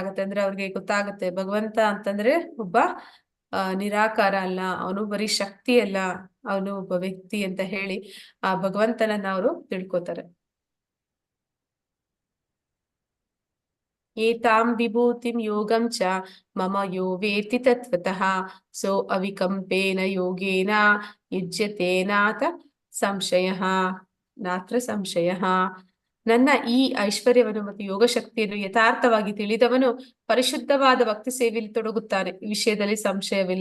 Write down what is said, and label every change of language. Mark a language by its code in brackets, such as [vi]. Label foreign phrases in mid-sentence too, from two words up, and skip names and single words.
[kn] ಅಂದ್ರೆ ಅವ್ರಿಗೆ ಗೊತ್ತಾಗುತ್ತೆ ಭಗವಂತ ಅಂತಂದ್ರೆ ಒಬ್ಬ ನಿರಾಕಾರ ಅಲ್ಲ, ಅವನು ಬರೀ ಶಕ್ತಿ ಅಲ್ಲ, ಅವನು ಒಬ್ಬ ವ್ಯಕ್ತಿ ಅಂತ ಹೇಳಿ ಆ ಭಗವಂತನನ್ನ ಅವರು ತಿಳ್ಕೊತಾರೆ. [sa] ಏತಾಂ ವಿಭೂತಿಂ ಯೋಗಂ ಚ ಮಮ ಯೋ ವೇತ್ತಿ ತತ್ವತಃ ಸೋ ಅವಿಕಂಪೇನ ಯೋಗೇನ ಯುಜ್ಯತೆ ನಾತ್ರ ಸಂಶಯಃ. [kn] ನನ್ನ ಈ ಐಶ್ವರ್ಯವನ್ನು ಮತ್ತು ಯೋಗ ಶಕ್ತಿಯನ್ನು ಯಥಾರ್ಥವಾಗಿ ತಿಳಿದವನು ಪರಿಶುದ್ಧವಾದ ಭಕ್ತಿ ಸೇವೆಯಲ್ಲಿ ತೊಡಗುತ್ತಾನೆ. ಈ ವಿಷಯದಲ್ಲಿ ಸಂಶಯವಿಲ್ಲ.